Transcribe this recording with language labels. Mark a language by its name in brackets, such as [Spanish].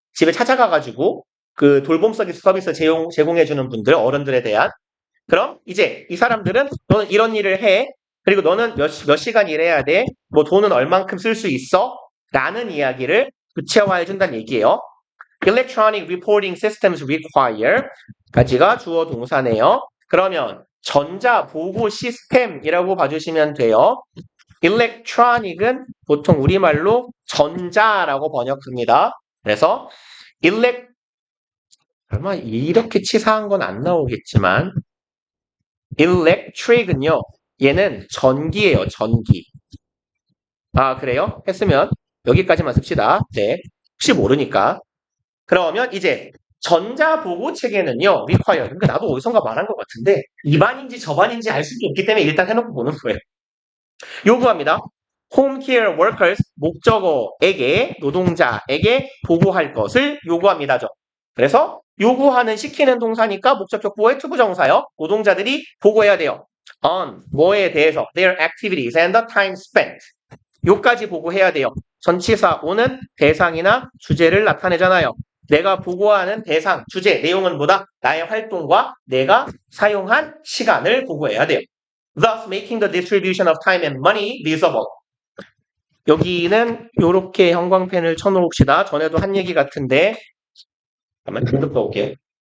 [Korean] 집에 찾아가가지고 그 돌봄 서비스 제공해주는 분들, 어른들에 대한. 그럼 이제 이 사람들은 너는 이런 일을 해. 그리고 너는 몇 시간 일해야 돼. 뭐 돈은 얼만큼 쓸 수 있어. 라는 이야기를 구체화해준다는 얘기예요. [English] Electronic reporting systems require [Korean] 가지가 주어 동사네요. 그러면 전자 보고 시스템이라고 봐주시면 돼요. electronic은 보통 우리말로 전자라고 번역합니다. 그래서 아마 이렇게 치사한 건 안 나오겠지만 electric은요. 얘는 전기예요. 전기. 아 그래요? 했으면 여기까지만 씁시다. 네. 혹시 모르니까. 그러면 이제 전자보고 체계는요. [English] require. [Korean] 그러니까 나도 어디선가 말한 것 같은데 이반인지 저반인지 알 수도 없기 때문에 일단 해놓고 보는 거예요. 요구합니다. [English] home care workers [Korean] 목적어에게 노동자에게 보고할 것을 요구합니다죠. 그래서 요구하는 시키는 동사니까 목적격 보호의 투부정사요. 노동자들이 보고해야 돼요. [English] on [Korean] 뭐에 대해서 [English] their activities and the time spent [Korean] 요까지 보고해야 돼요. 전치사 오는 대상이나 주제를 나타내잖아요. 내가 보고하는 대상, 주제, 내용은 뭐다? 나의 활동과 내가 사용한 시간을 보고해야 돼요. [English] Thus making the distribution of time and money visible. [Korean] 여기는 이렇게 형광펜을 쳐놓읍시다. 전에도 한 얘기 같은데 잠깐만 좀 더 올게요.